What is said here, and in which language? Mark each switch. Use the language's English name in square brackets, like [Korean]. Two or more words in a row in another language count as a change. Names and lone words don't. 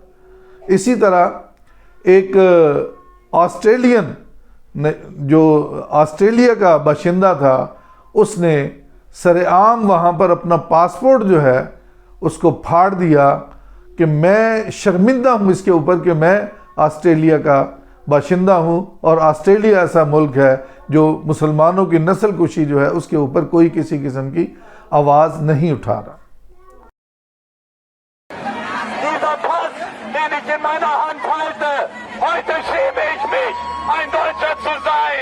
[Urdu] اسی طرح ایک آسٹریلین جو آسٹریلیا کا باشندہ تھا، اس نے سر عام وہاں پر اپنا پاسپورٹ جو ہے اس کو پھاڑ دیا کہ میں شرمندہ ہوں اس کے اوپر کہ میں آسٹریلیا کا باشندہ ہوں، اور آسٹریلیا ایسا ملک ہے جو مسلمانوں کی نسل کشی جو ہے اس کے اوپر کوئی کسی قسم کی آواز نہیں اٹھا رہا۔ [German] Dieser Pass, den ich in meiner Hand halte, heute schäme ich mich, ein Deutscher zu sein.